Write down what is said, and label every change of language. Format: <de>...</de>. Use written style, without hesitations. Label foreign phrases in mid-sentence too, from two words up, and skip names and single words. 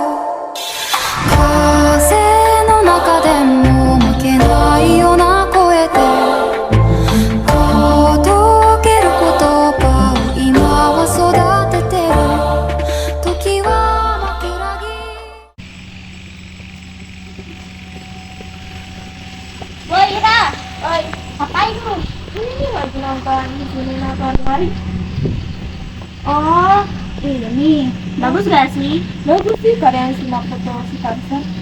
<ja>風の中でも負けないような声で届ける言葉を今は育ててる時は枕木</ja> <id>Woi Ira, woi, ngapain lu? Ini lagi nonton di sini nonton kali. Oh, iya nih. Bagus gak sih? Bagus sih karya si Makoto Shikatsu.</id>